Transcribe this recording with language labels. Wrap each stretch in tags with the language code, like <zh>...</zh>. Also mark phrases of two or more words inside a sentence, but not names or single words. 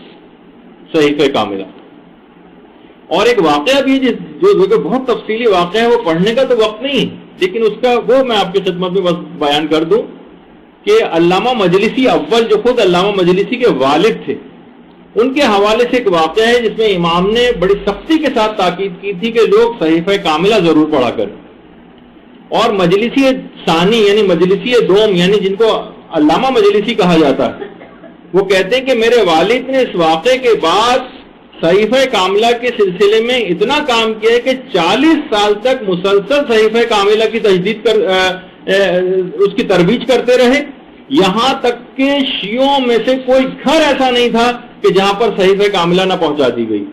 <ur>صحیفہ کاملہ اور ایک واقعہ بھی جو بہت تفصیلی واقعہ ہے، وہ پڑھنے کا تو وقت نہیں ہے، لیکن اس کا وہ میں آپ کی خدمت میں بس بیان کر دوں کہ علامہ مجلسی اول، جو خود علامہ مجلسی کے والد تھے، ان کے حوالے سے ایک واقعہ ہے جس میں امام نے بڑی سختی کے ساتھ تاکید کی تھی کہ لوگ صحیفہ کاملہ ضرور پڑھا کریں. اور مجلسی ثانی یعنی مجلسی دوم، یعنی جن کو علامہ مجلسی کہا جاتا ہے، وہ کہتے ہیں کہ میرے والد نے اس واقعے کے بعد صحیفہ کاملہ کے سلسلے میں اتنا کام کیا ہے کہ 40 سال تک مسلسل صحیفہ کاملہ کی تجدید اس کی ترویج کرتے رہے، یہاں تک کہ شیعوں میں سے کوئی گھر ایسا نہیں تھا کہ جہاں پر صحیفہ کاملہ نہ پہنچا دی گئی.</ur>